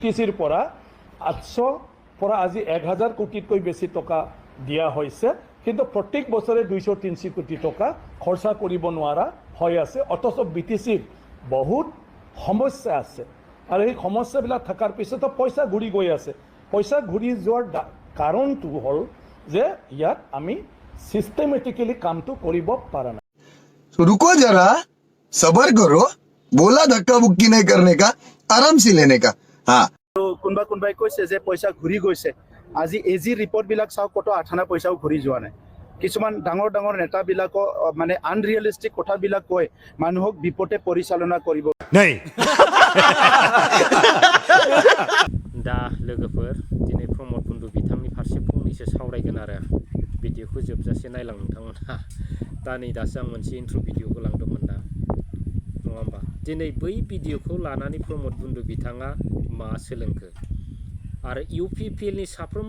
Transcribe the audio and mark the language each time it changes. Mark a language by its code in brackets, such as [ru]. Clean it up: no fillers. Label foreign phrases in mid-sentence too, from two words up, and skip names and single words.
[as] BTCৰ পৰা 800 পৰা আজি 1000 কোটিতকৈ বেছি টকা দিয়া হৈছে কিন্তু প্ৰত্যেক বছৰে 200-300 কোটি টকা খৰচা কৰিব নোৱাৰা হৈ আছে অথচ BTCৰ বহুত সমস্যা আছে আৰু এই সমস্যাবিলাক থকাৰ পিছতো পইচা ঘূৰি গৈ আছে পইচা ঘূৰি যোৱাৰ কাৰণটো হ'ল যে ইয়াত আমি সিস্টেমেটিক্যালি কামটো কৰিব পৰা নাই [hi] तो रुको जरा सबर करो बोला धक्का बुक्की नहीं करने का आराम से लेने का हाँ [as] কোনবাই কৈছে যে পইচা ঘূৰি গৈছে আজি এজি ৰিপৰ্ট বিলাক চাও কত আঠানা পইচাও ঘূৰি যোৱা নাই কিছুমান ডাঙৰ নেতাবিলাক মানে আনৰিয়েলিস্টিক কথাবিলাক কয় মানুহক বিপদে পৰিচালনা কৰিব নাই [brx] दा लोगोफोर दिनै प्रमद बन्धु बिथांनि फारसे फंनैसो सावरायगोन आरो भिडिअखौ जोबजासे नायलां नोंथांमोना दा नै दासो आं मोनसे इन्ट्र भिडिअ होलांदोंमोन ना नङा होमबा दिनै बै भिडिअखौ लानानै प्रमद बन्धु बिथाङा मा सोलोंखो आरो इउपिपिएलनि साफ्रोमबो